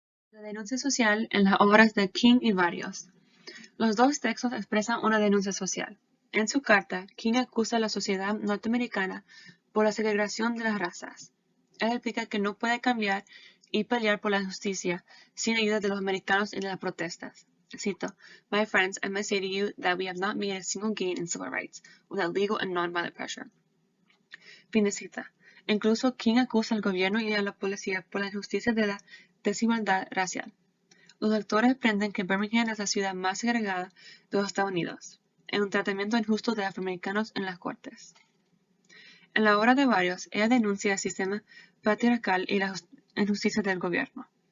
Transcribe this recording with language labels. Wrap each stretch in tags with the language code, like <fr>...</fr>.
<es>La denuncia social en las obras de King y varios. Los dos textos expresan una denuncia social. En su carta, King acusa a la sociedad norteamericana por la segregación de las razas. Él explica que no puede cambiar y pelear por la justicia sin ayuda de los americanos en las protestas. Cito,</es> <en>"My friends, I must say to you that we have not made a single gain in civil rights without legal and non-violent pressure."</en> <es>Fin de cita. Incluso King acusa al gobierno y a la policía por la injusticia de la desigualdad racial. Los lectores aprenden que Birmingham es la ciudad más segregada de los Estados Unidos, en un tratamiento injusto de afroamericanos en las cortes. En la obra de varios, ella denuncia el sistema patriarcal y la injusticia del gobierno.</es>